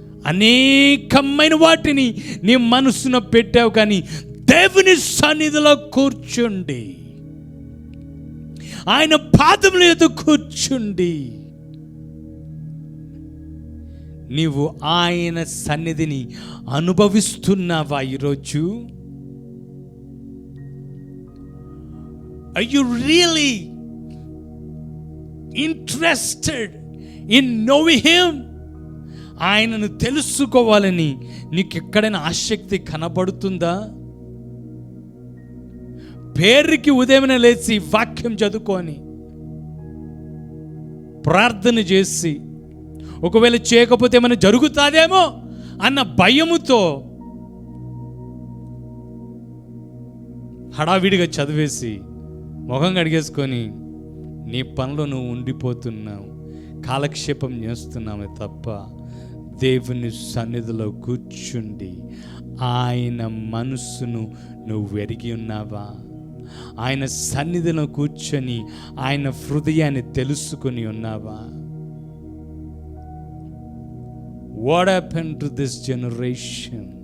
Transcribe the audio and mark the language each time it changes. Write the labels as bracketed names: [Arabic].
[Telugu] అనేకమైన వాటిని నీ మనసున పెట్టావు, కానీ దేవుని సన్నిధిలో కూర్చుండి ఆయన పాదముల యొద్ద కూర్చుండి నీవు ఆయన సన్నిధిని అనుభవిస్తున్నావా? ఈరోజు [English] Are you really interested in knowing him? [Telugu] ఆయనను తెలుసుకోవాలని నీకు ఎక్కడైనా ఆసక్తి కనబడుతుందా? పేరుకి ఉదయమే లేచి వాక్యం చదువుకొని ప్రార్థన చేసి ఒకవేళ చేయకపోతే ఏమైనా జరుగుతుందేమో అన్న భయముతో హడావిడిగా చదివేసి ముఖం కడిగేసుకొని నీ పనిలో నువ్వు ఉండిపోతున్నావు, కాలక్షేపం చేస్తున్నామే తప్ప దేవుని సన్నిధిలో కూర్చుండి ఆయన మనసును నువ్వు ఎరిగి ఉన్నావా? ఆయన సన్నిధిలో కూర్చొని ఆయన హృదయాన్ని తెలుసుకొని ఉన్నావా? [English] What happened to this generation?